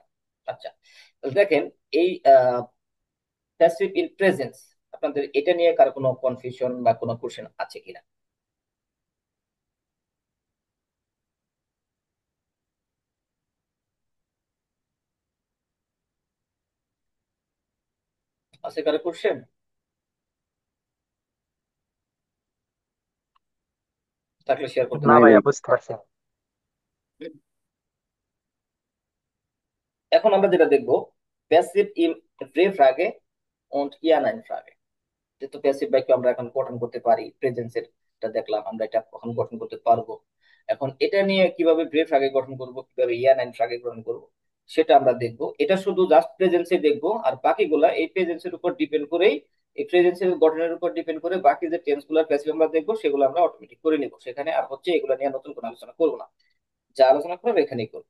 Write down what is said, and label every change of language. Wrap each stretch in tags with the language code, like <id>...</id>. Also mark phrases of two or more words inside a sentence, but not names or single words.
<bn>আচ্ছা, তাহলে দেখেন এই</bn> <en>passive in present,</en> <bn>আপনাদের এটা নিয়ে কার কোনো কনফিউশন বা কোনো কোশ্চেন আছে কিনা, আছে কারো কোশ্চেন? থাকলে শেয়ার করতে না নাই পারেন। ভাই। ভাইয়া, বুঝতে পারছি। এখন আমরা যেটা দেখবো, প্যাসিভ ইন ব্রেভ ফ্রাগে</bn> <de>und ja nein Frage,</de> <bn>যেহেতু প্যাসিভ বাক্য আমরা এখন গঠন করতে পারি, প্রেজেন্সের এটা দেখলাম, আমরা এটা কখন গঠন করতে পারবো। এখন এটা নিয়ে কিভাবে ব্রেভ আগে গঠন করব, কিভাবে ইয়া নাইন আগে গঠন করব, সেটা আমরা দেখবো। এটা শুধু জাস্ট প্রেজেন্সে দেখবো, আর বাকিগুলা এই প্রেজেন্সের উপর ডিপেন্ড করেই এই প্রেজেন্সের গঠনের উপর ডিপেন্ড করে বাকি যে টেন্স গুলো প্যাসিভ আমরা দেখবো সেগুলো আমরা অটোমেটিক করে নিব, সেখানে আর হচ্ছে এগুলো নিয়ে নতুন কোনো আলোচনা করবো না, যা আলোচনা করবো এখানেই করবো।</bn>